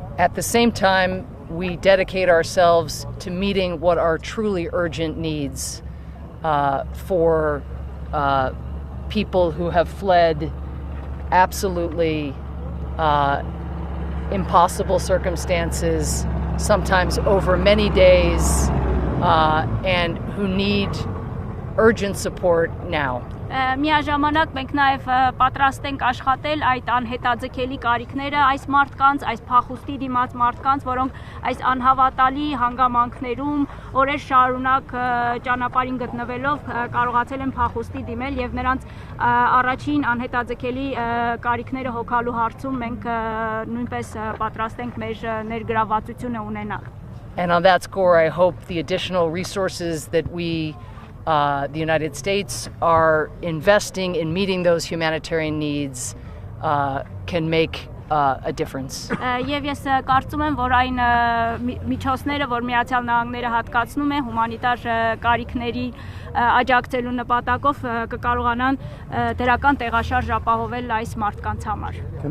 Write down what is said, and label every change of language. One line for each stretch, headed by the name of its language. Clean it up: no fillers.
English: At the same time, we dedicate ourselves to meeting what are truly urgent needs for people who have fled absolutely impossible circumstances, sometimes over many days, and who need urgent support now.
Armenian: Միաժամանակ մենք նաև պատրաստ ենք աշխատել այդ անհետաձգելի կարիքները այս մարդկանց, այս փախուստի դիմաց մարդկանց, որոնք այս անհավատալի հանգամանքներում օրեր շարունակ ճանապարհին գտնվելով կարողացել են փախուստի դիմել եւ նրանց առաջին անհետաձգելի կարիքները հոգալու հարցում մենք նույնպես պատրաստ ենք մեր ներգրավվածությունը ունենալ.
English: And on that score, I hope the additional resources that the United States are investing in meeting those humanitarian needs can make a difference.
Armenian: Եվ ես կարծում եմ, որ այն միջոցները, որ Միացյալ Նահանգները հատկացնում է հումանիտար կարիքների աջակցելու նպատակով կկարողանան դրական տեղաշարժ ապահովել այս մարդկանց համար.